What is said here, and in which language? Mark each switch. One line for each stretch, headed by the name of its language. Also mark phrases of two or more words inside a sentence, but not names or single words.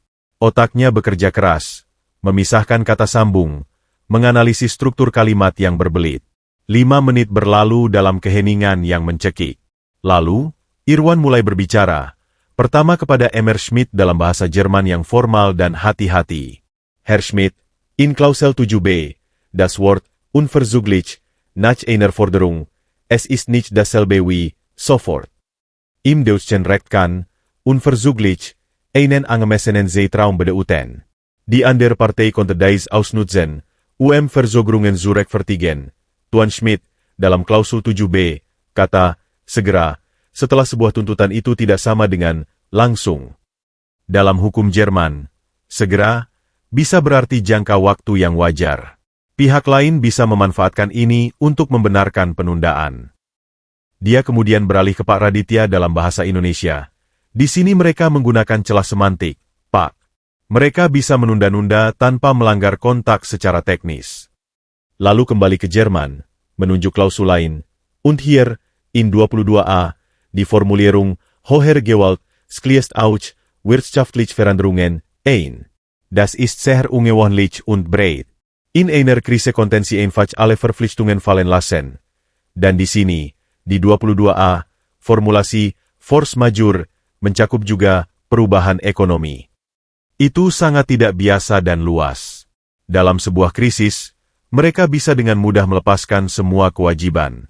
Indonesian: Otaknya bekerja keras, memisahkan kata sambung, menganalisis struktur kalimat yang berbelit. 5 menit berlalu dalam keheningan yang mencekik. Lalu, Irwan mulai berbicara. Pertama kepada Emmer Schmidt dalam bahasa Jerman yang formal dan hati-hati.
German: Herr Schmidt, in Klausel 7b, das Wort unverzüglich, nach einer Forderung, es ist nicht dasselbe wie sofort. Im Deutschen Recht kann unverzüglich einen angemessenen Zeitraum bedeuten. Die andere Partei konnte dies ausnutzen, Verzögerungen zu rechtfertigen.
Indonesian: Tuan Schmidt, dalam Klausul 7b, kata, segera, setelah sebuah tuntutan itu tidak sama dengan langsung. Dalam hukum Jerman, segera bisa berarti jangka waktu yang wajar. Pihak lain bisa memanfaatkan ini untuk membenarkan penundaan. Dia kemudian beralih ke Pak Raditya dalam bahasa Indonesia. Di sini mereka menggunakan celah semantik, Pak. Mereka bisa menunda-nunda tanpa melanggar kontak secara teknis. Lalu kembali ke Jerman, menunjuk klausul lain.
German: Und hier, in 22a, die Formulierung Hoher Gewalt, schließt auch wirtschaftliche Veränderungen ein. Das ist sehr ungewöhnlich und breit. In einer Krise konnten sie einfach alle Verpflichtungen fallen lassen.
Indonesian: Dan di sini, di 22a, formulasi
French: force majeure
Indonesian: mencakup juga perubahan ekonomi. Itu sangat tidak biasa dan luas. Dalam sebuah krisis, mereka bisa dengan mudah melepaskan semua kewajiban.